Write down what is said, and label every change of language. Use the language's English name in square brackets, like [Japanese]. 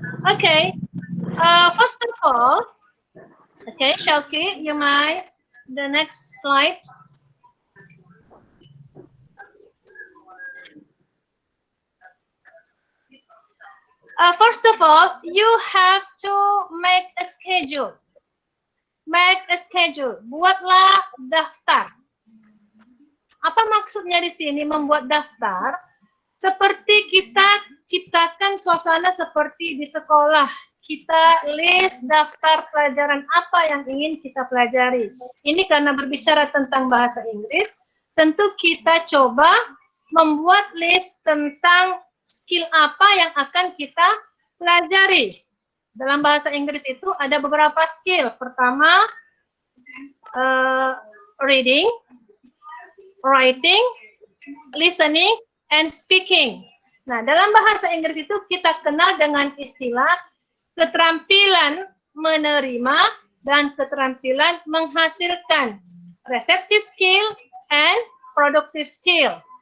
[English] Okay, first of all. Okay, Shauki, you might, the next slide. First of all, you have to make a schedule. Make a schedule. [Indonesian] Buatlah daftar. Apa maksudnya di sini membuat daftar? Seperti kita ciptakan suasana seperti di sekolah. Kita list daftar pelajaran apa yang ingin kita pelajari. Ini karena berbicara tentang bahasa Inggris, tentu kita coba membuat list tentang skill apa yang akan kita pelajari. Dalam bahasa Inggris itu ada beberapa skill. [English] Pertama, reading, writing, listening, and speaking. [Indonesian] Nah, dalam bahasa Inggris itu kita kenal dengan istilah keterampilan menerima dan keterampilan menghasilkan. [English] Receptive skill and productive skill.